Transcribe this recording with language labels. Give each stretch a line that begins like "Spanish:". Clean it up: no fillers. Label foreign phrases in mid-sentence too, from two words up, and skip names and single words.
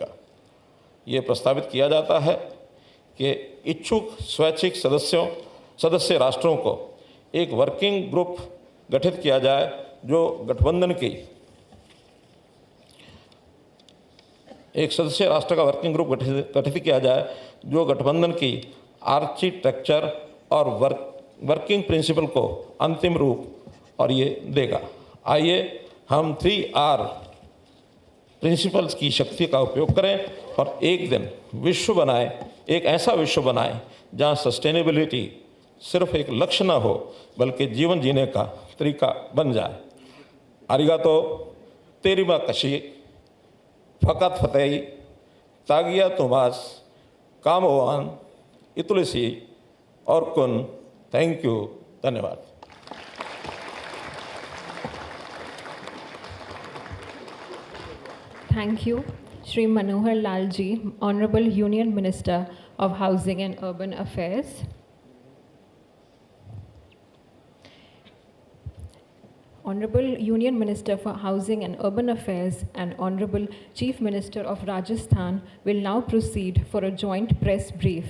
Hindi: ये प्रस्तावित किया जाता है कि इच्छुक स्वैच्छिक सदस्य राष्ट्रों को एक
English: working group
Hindi: गठित किया जाए, जो गठबंधन की एक सदस्य राष्ट्र का
English: working group
Hindi: गठित किया जाए, जो गठबंधन की आर्किटेक्चर और
English: working principle
Hindi: को अंतिम रूप और ये देगा। आइए हम 3R प्रिंसिपल्स की शक्ति का उपयोग करें और एक दिन विश्व बनाए, एक ऐसा विश्व बनाए जहां सस्टेनेबिलिटी सिर्फ एक लक्ष्य ना हो, बल्कि जीवन जीने का तरीका बन जाए। आरिगातो तेरिमा कशी फ़कत फ़तेही तागिया तुमास कामवान इतुलसी और कुन।
English: thank you, धन्यवाद। Thank you, Shri Manohar Lal Ji, Honorable Union Minister of Housing and Urban Affairs. Honorable Union Minister for Housing and Urban Affairs and Honorable Chief Minister of Rajasthan will now proceed for a joint press brief.